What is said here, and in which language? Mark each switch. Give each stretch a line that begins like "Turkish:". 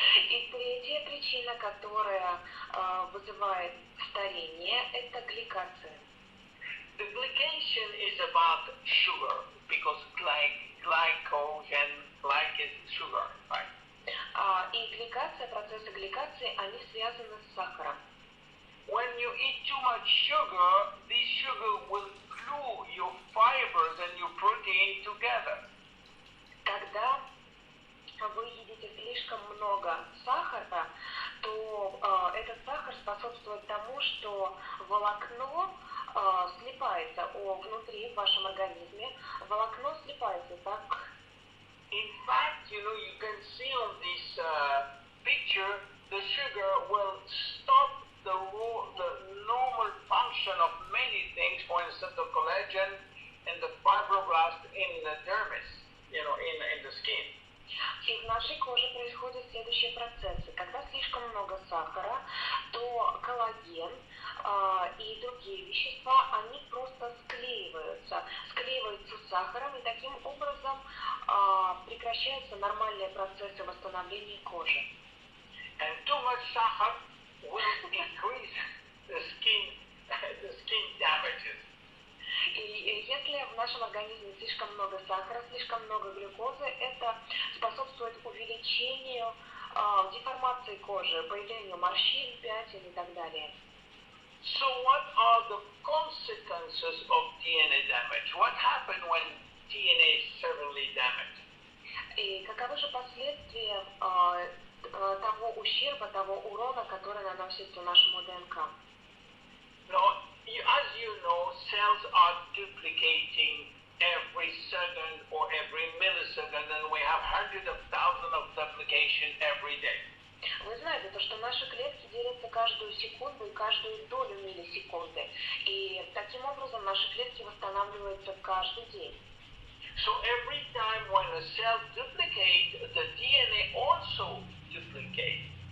Russian: И третья причина, которая вызывает старение, это гликация.
English: The glycation is about sugar, because glycogen, is sugar, right?
Russian: И гликация, процессы гликации, они связаны с сахаром.
English: When you eat too much sugar, this sugar will glue your fibers and your protein together.
Russian: Когда вы едите слишком много сахара, то этот сахар способствует тому, что волокно слипается внутри в вашем организме. Волокно слипается так.
English: In fact, you know, you can see on this picture, the sugar will stop the normal function of many things, for instance, the collagen and the fibroblast in the dermis, you know, in the skin.
Russian: И в нашей коже происходят следующие процессы. Когда слишком много сахара, то коллаген и другие вещества, они просто склеиваются с сахаром, и таким образом прекращаются нормальные процессы восстановления кожи.
English: And too much sahar will increase the skin damages.
Russian: И если в нашем организме организме слишком много сахара, слишком много глюкозы, это способствует увеличению деформации кожи, появлению морщин, пятен и так далее.
English: So what are the consequences of DNA damage? What happens when DNA is severely damaged?
Russian: И каковы же последствия того ущерба, того урона, который наносится нашему ДНК?
English: Now, as you know, cells are duplicating every second or every millisecond, and we have hundreds of thousands of duplication every day.
Russian: Вы знаете, то, что наши клетки делятся каждую секунду и каждую долю миллисекунды. И таким образом наши клетки восстанавливаются каждый день.
English: So every time when a cell duplicates, the DNA also duplicates.